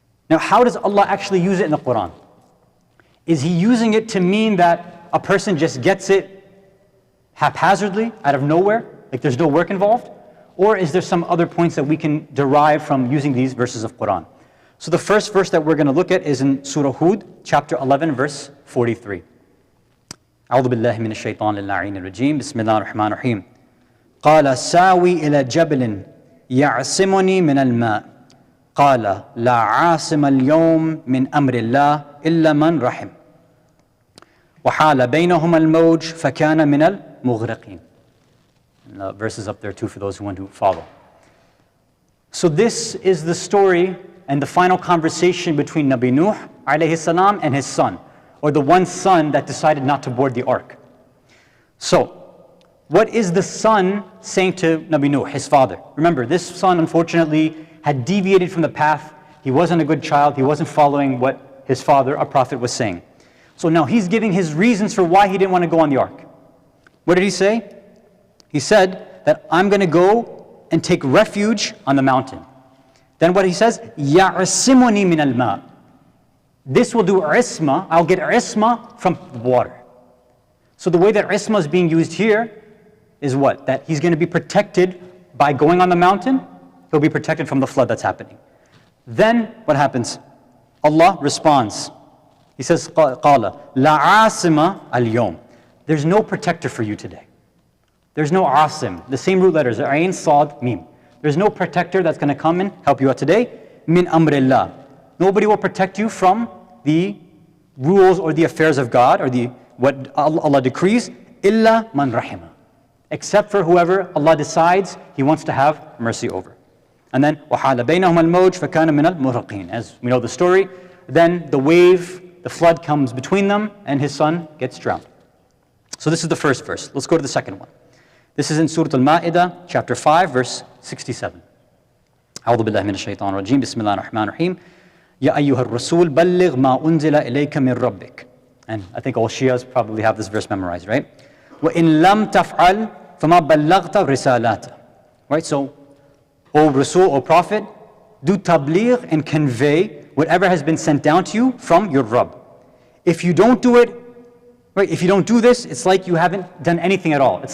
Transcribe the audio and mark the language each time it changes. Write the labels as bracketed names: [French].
[English] Now, how does Allah actually use it in the Quran? Is He using it to mean that a person just gets it haphazardly, out of nowhere, like there's no work involved? Or is there some other points that we can derive from using these verses of Quran? So the first verse that we're going to look at is in Surah Hud, chapter 11, verse 43. [Arabic] أعوذ بالله من الشيطان اللعين الرجيم بسم الله الرحمن الرحيم قال ساوي إلى جبل يعصمني من الماء قال لا عاصم اليوم من أمر الله إلا من رحم وحال بينهما الموج فكان من المغرقين. [English] And the verses up there too for those who want to follow. So this is the story and the final conversation between Nabi Nuh alayhi salam and his son. or the one son that decided not to board the ark. So, what is the son saying to Nabi Nuh, his father? Remember, this son unfortunately had deviated from the path. He wasn't a good child. He wasn't following what his father, a prophet, was saying. So now he's giving his reasons for why he didn't want to go on the ark. What did he say? He said that I'm going to go and take refuge on the mountain. Then what he says, [Arabic] يَعْصِمُنِي مِنَ الْمَاءِ. [English] This will do isma, I'll get isma from the water. So the way that isma is being used here is what? That he's going to be protected by going on the mountain. He'll be protected from the flood that's happening. Then what happens? Allah responds. He says, [Arabic] قَالَ لَا عَاصِمَ الْيَوْمِ. [English] There's no protector for you today. There's no asim. The same root letters, ayn, sad, mim. There's no protector that's going to come and help you out today. [Arabic] Min amrillah. [English] Nobody will protect you from the rules or the affairs of God or what Allah decrees. [Arabic] Illa man rahima. [English] Except for whoever Allah decides He wants to have mercy over. And then [Arabic] وَحَالَ بَيْنَهُمَا الْمَوْجُ فَكَانَ مِنَ الْمُغْرَقِينَ. [English] As we know the story, then the wave, the flood comes between them and his son gets drowned. So this is the first verse. Let's go to the second one. This is in Surah Al-Ma'idah, chapter 5, verse 67. [Arabic] أعوذ بالله من الشيطان الرجيم بسم الله الرحمن الرحيم يا أيها الرسول بلغ ما أنزل إليك من ربك. [English] And I think all Shias probably have this verse memorized, right? [Arabic] وَإِن لَمْ تَفْعَلْ فَمَا بَلَّغْتَ رِسَالَاتَ. [English] Right, so, O Rasul, O Prophet, do tabligh and convey whatever has been sent down to you from your Rabb. If you don't do it, right, if you don't do this, it's like you haven't done anything at all.